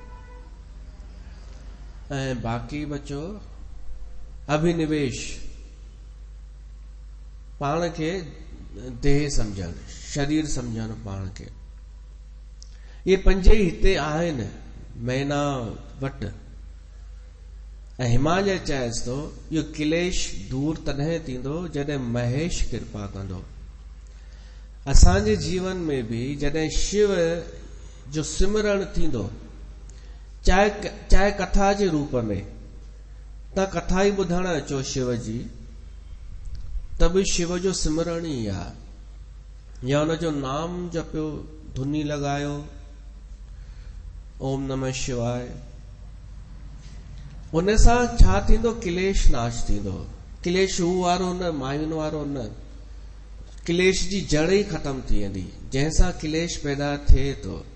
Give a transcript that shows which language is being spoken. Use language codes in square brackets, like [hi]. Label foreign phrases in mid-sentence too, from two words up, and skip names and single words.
[sd] ऐं बाक़ी बचो अभिनिवेश, पाण खे देह सम्झणु, शरीर सम्झणु पाण खे। इहे 5 ई हिते आहिनि मैना वटि। हिमालय चएस तो यो क्लेश दूर तॾहिं थींदो जॾहिं महेश कृपा कंदो। असांजे जीवन में भी जॾहिं शिव जो सिमरण थींदो, चाहे कथा जे रूप में, तव्हां कथा ई ॿुधण अचो शिव जी, त बि शिव जो सिमरण ई आहे, या हुनजो नाम जपियो, धुनी लॻायो, [sa] ओम नमः शिवाय। [sd] उन सां छा थींदो? क्लेश नाश थींदो। क्लेश हू वारो न, मायुनि वारो न, क्लेश जी जड़ ई ख़तम थी वेंदी, जंहिंसां क्लेश पैदा थिए थो।